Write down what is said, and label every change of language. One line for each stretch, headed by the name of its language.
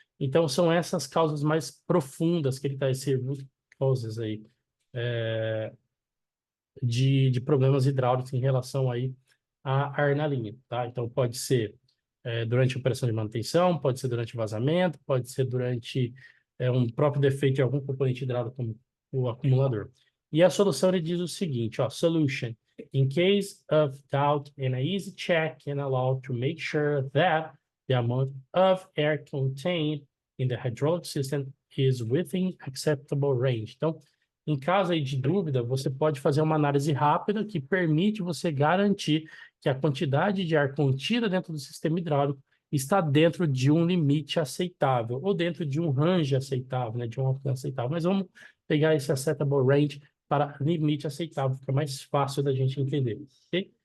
Portuguese: Então, são essas causas mais profundas que ele está, esse root causes aí, de problemas hidráulicos em relação aí a ar na linha, tá? Então, pode ser durante a operação de manutenção, pode ser durante vazamento, pode ser durante um próprio defeito de algum componente hidráulico, como o acumulador. E a solução, ele diz o seguinte, ó, solution.
English: In case of doubt, an easy check can allow to make sure that the amount of air contained in the hydraulic system is within acceptable range.
Portuguese: Então, em caso aí de dúvida, você pode fazer uma análise rápida que permite você garantir que a quantidade de ar contida dentro do sistema hidráulico está dentro de um limite aceitável, ou dentro de um range aceitável, né, de um alcance aceitável. Mas vamos pegar esse acceptable range para limite aceitável, fica mais fácil da gente entender, ok?